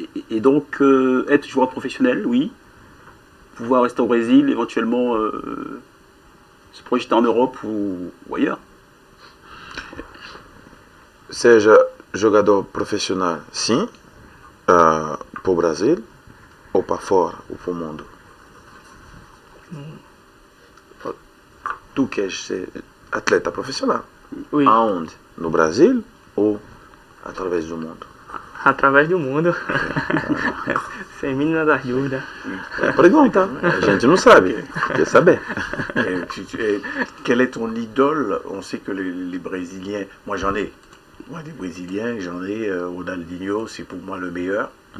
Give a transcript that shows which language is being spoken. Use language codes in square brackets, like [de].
[fr] Et donc, être joueur professionnel, oui. Pouvoir rester au Brésil, éventuellement se projeter en Europe ou ailleurs. [pt] Seja jogador profissional, sim, para o Brasil, ou para fora, ou para o mundo? Tu queres ser atleta profissional? [fr] Oui, [pt] Aonde? No Brasil ou através do mundo? através do mundo. Sem mínima das dúvidas. Pergunta, a gente não sabe, quer saber. [fr] Quel est ton idole? On sait que les Brésiliens, moi des Brésiliens, j'en ai, Ronaldinho, c'est pour moi le meilleur.